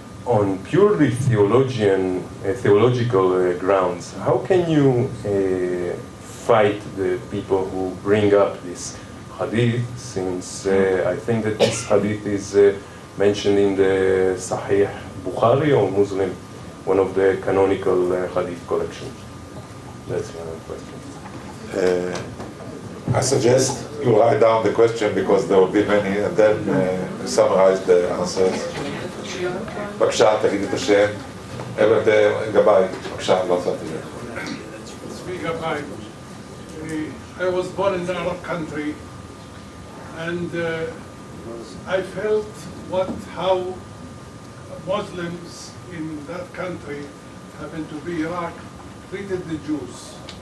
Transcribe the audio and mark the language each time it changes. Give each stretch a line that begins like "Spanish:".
English: On purely theological grounds, how can you fight the people who bring up this hadith, since I think that this hadith is mentioned in the Sahih Bukhari or Muslim, one of the canonical hadith collections? That's my question. I suggest you write down the question because there will be many, and then summarize the answers.
Hebrew: בבקשה, תגיד את השם. אבן גבאי, בבקשה, לא צאתי לך.
English: Speak Gabay. I was born in the Arab country, and I felt how Muslims in that country, happened to be Iraq, treated the Jews.